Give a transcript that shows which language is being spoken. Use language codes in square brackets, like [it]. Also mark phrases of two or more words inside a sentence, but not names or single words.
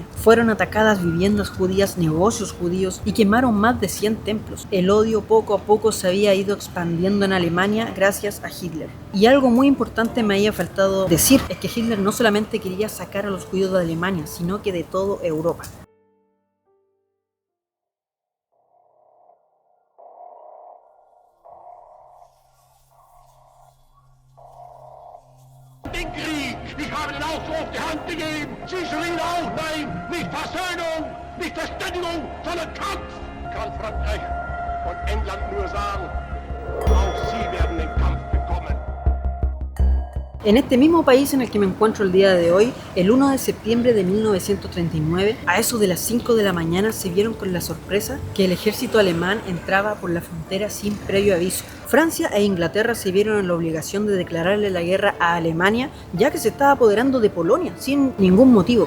[es] Fueron atacadas viviendas judías, negocios judíos y quemaron más de 100 templos. El odio poco a poco se había ido expandiendo en Alemania gracias a Hitler. Y algo muy importante me había faltado decir, es que Hitler no solamente quería sacar a los judíos de Alemania, sino que de toda Europa. [de] Den Krieg! Ich habe den Aufruf die Hand gegeben! Sie schrien auch nein! Nicht Versöhnung, nicht Verständigung, sondern Kampf! Kann Frankreich und England nur sagen, auch sie werden den Kampf bekommen. [es] En este mismo país en el que me encuentro el día de hoy, el 1 de septiembre de 1939, a eso de las 5 de la mañana se vieron con la sorpresa que el ejército alemán entraba por la frontera sin previo aviso. Francia e Inglaterra se vieron en la obligación de declararle la guerra a Alemania, ya que se estaba apoderando de Polonia sin ningún motivo.